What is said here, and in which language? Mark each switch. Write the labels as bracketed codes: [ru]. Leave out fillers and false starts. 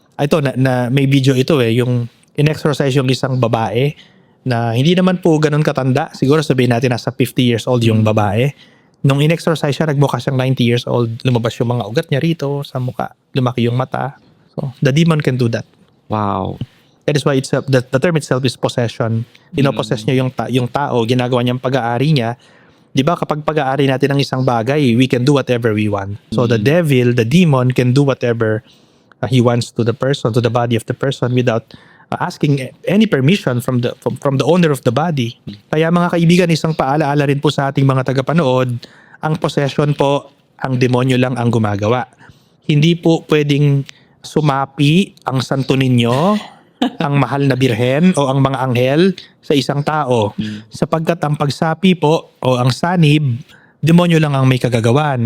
[tl] Ito, na may video ito eh. Yung in-exorcise yung isang babae na hindi naman po ganun katanda. Siguro sabihin natin nasa 50 years old yung babae. Nung in-exorcise siya, nagmukha siyang 90 years old. Lumabas yung mga ugat niya rito sa mukha. Lumaki yung mata. [en] So, the demon can do that. Wow. That is why the term itself is possession. [tl] Pinopossess niya yung tao, ginagawa niyang pag-aari niya. Di ba kapag pag-aari natin ng isang bagay, [en] we can do whatever we want. So the devil, the demon can do whatever he wants to the person, to the body of the person without asking any permission from the owner of the body. [tl] Kaya mga kaibigan, isang paalaala rin po sa ating mga tagapanood, ang possession po, ang demonyo lang ang gumagawa. Hindi po pwedeng sumapi ang santo ninyo, ang mahal na birhen o ang mga anghel sa isang tao. Sapagkat ang pagsapi po o ang sanib, demonyo lang ang may kagagawan.